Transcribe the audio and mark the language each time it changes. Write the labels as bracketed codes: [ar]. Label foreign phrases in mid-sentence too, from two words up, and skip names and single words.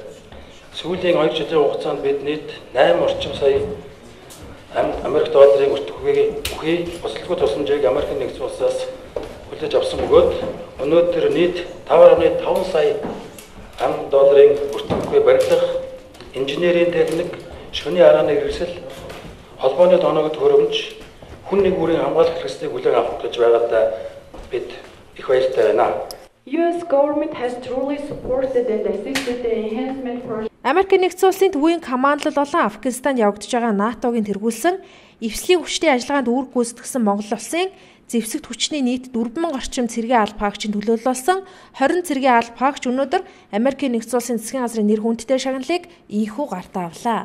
[mn] Сүүлийн 2 жилийн хугацаанд бид нийт 8 орчим сая Америк долларын өртөггүй босолгүй тусламжийг Америкийн нэгдсэн улсаас хүлээж авсан бөгөөд өнөөдөр нийт 5.5 сая долларын өртөггүй барилга, инженерийн техник, шөнийн арааны хэрэгсэл, холбооны тооногд хөрөмж, хүн нэг бүрийн хамгаалах хэрэгслийг хүлээн авах гэж байгаадаа бид их баяртай байна. [en] US government has truly supported and assisted the enhancement project. [mn] Америкийн нэгдсэн улсын төвийн командлал болон Афганистанд явагдаж байгаа НАТОгийн тэргүүлсэн эвслийн хүчний ажиллагаанд үүрэг гүйцэтгэсэн Монгол улсын зэвсэгт хүчний нийт 4000 орчим цэргийн алба хаагчийн төлөөлөл болсон 20 цэргийн алба хаагч өнөөдөр Америкийн нэгдсэн улсын засгийн газрын нэр хүндтэй шагналыг ийхүү гартаа авлаа.